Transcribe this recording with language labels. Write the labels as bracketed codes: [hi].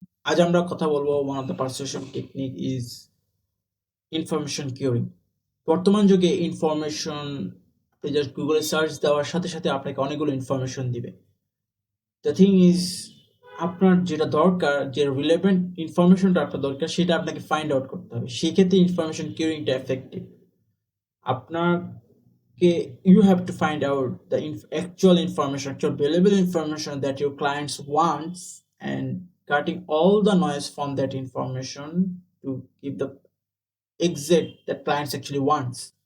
[bn] আজ আমরা কথা বলবো [en] one of the persuasion technique is information curing. [bn] বর্তমান যুগে ইনফরমেশন আপনি জাস্ট গুগলে সার্চ দেওয়ার সাথে সাথে আপনাকে অনেকগুলো ইনফরমেশন দিবে। [en] the thing is [bn] আপনার যেটা দরকার, যে রিলেভেন্ট ইনফরমেশনটা আপনার দরকার সেটা আপনাকে ফাইন্ড আউট করতে হবে। সেক্ষেত্রে ইনফরমেশন কিউরিংটা এফেক্টিভ। [en] আপনাকে you have to find out the actual information, actual valuable information that your clients wants, and cutting all the noise from that information to give the exit that clients actually wants.